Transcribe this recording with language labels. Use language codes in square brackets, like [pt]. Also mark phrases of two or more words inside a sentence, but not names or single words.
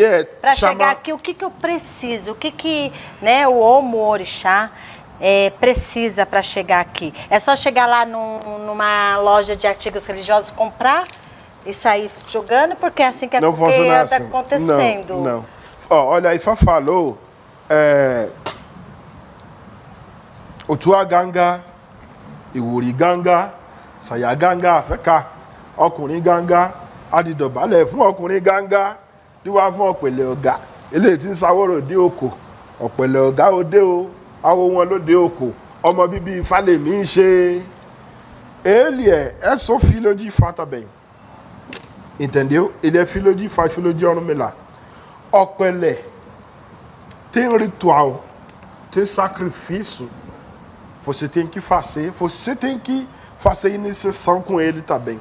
[pt] para chegar aqui, o que eu preciso? O que né, o Omo Orixá precisa para chegar aqui? É só chegar lá numa loja de artigos religiosos, comprar e sair jogando, porque é assim que não funciona anda assim. acontecendo. Não. Ó, olha, a Ifá falou o [yo] tua ganga, ìwòrì ganga, sàyà ganga, àfẹ́ká, ọkùnrin ganga, adìdọ̀bálẹ̀ fún ọkùnrin ganga, díwá fún ọ̀pẹ̀lẹ̀ ọ̀gá, eléyìí tí ń sáwọ́rọ̀ dé òkò, ọ̀pẹ̀lẹ̀ ọ̀gá òde o, awo wọn ló dé òkò, ọmọ bíbí Ifá lèmi ń ṣe. [pt] Ele é só filho de Ifá também. Entendeu? Ele é filho de Ifá, filho de Ọ̀rúnmìlà. Ọ̀pẹ̀lẹ̀ tem ritual, tem sacrifício. Você tem que fazer iniciação com ele também.